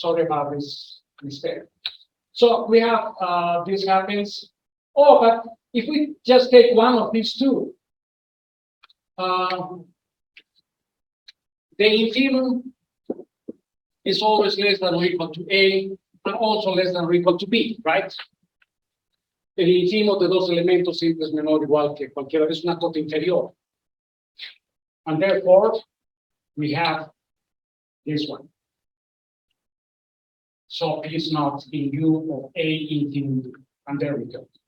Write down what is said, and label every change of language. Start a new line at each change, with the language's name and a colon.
English: Sorry about this mistake. So we have this happens. Oh, but if we just take one of these two, the infimum is always less than or equal to A, and also less than or equal to B, right?
Spanish: El infimo de dos elementos siempre es menor o igual que cualquiera, es una cota inferior.
English: And therefore, we have this one. So P is not in U of A infimum B, and there we go.